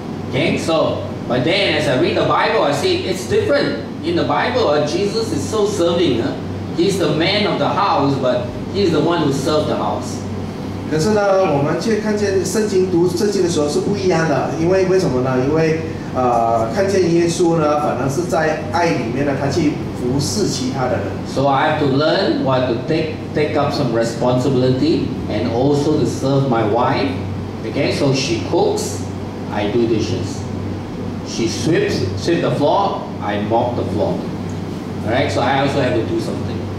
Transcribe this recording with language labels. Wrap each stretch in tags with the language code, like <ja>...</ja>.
<en>Okay, so but then as I read the Bible, I see it's different. In the Bible, Jesus is so serving. He's the man of the house, but he's the one who served the house.</en> <zh>可是呢，我们却看见读圣经的时候是不一样的，因为为什么呢？因为看见耶稣呢，反而是在爱里面呢，他去服侍其他的人。</zh> <en>So I have to learn what to take up some responsibility and also to serve my wife. Okay, so she cooks, I do dishes. She sweep the floor, I mop the floor. Alright, so I also have to do something.</en>